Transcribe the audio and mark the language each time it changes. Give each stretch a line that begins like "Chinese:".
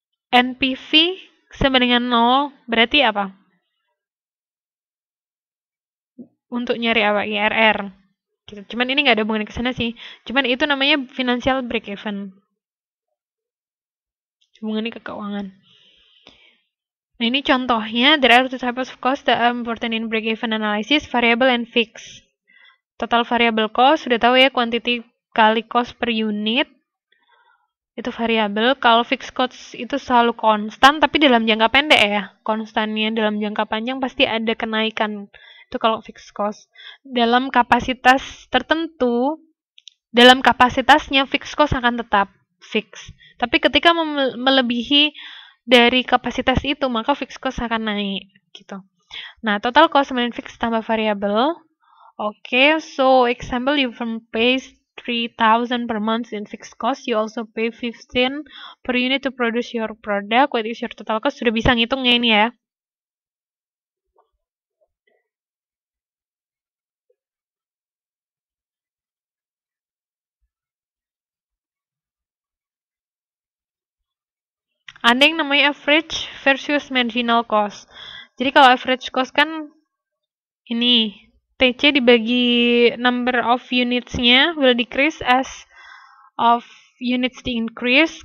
Indonesian: NPV sama dengan 0, berarti apa? Untuk nyari apa? IRR. Gitu. Cuman ini nggak ada hubungan ke sana sih. Cuman itu namanya financial break even. Hubungannya ke keuangan. Nah, ini contohnya,
English: there are two types of cost that are important in break-even analysis, variable and fixed.
Indonesian: Total variable cost, sudah tahu ya, quantity kali cost per unit, itu variabel. Kalau fixed cost itu selalu konstan, tapi dalam jangka pendek ya. Konstannya dalam jangka panjang pasti ada kenaikan. Itu kalau fixed cost. Dalam kapasitas tertentu, dalam kapasitasnya fixed cost akan tetap fix. Tapi ketika melebihi dari kapasitas itu, maka fixed cost akan naik gitu. Nah, total cost and fixed tambah variable.
English: Okay, so example, you pay 3,000 per month in fixed cost, you also pay 15 per unit to produce your product. What is your total cost?
Indonesian: Sudah bisa ngitungnya ini ya. Ada yang namanya average versus marginal cost. Jadi kalau average cost kan ini TC dibagi number of units-nya
English: will decrease as of units
Indonesian: di increase.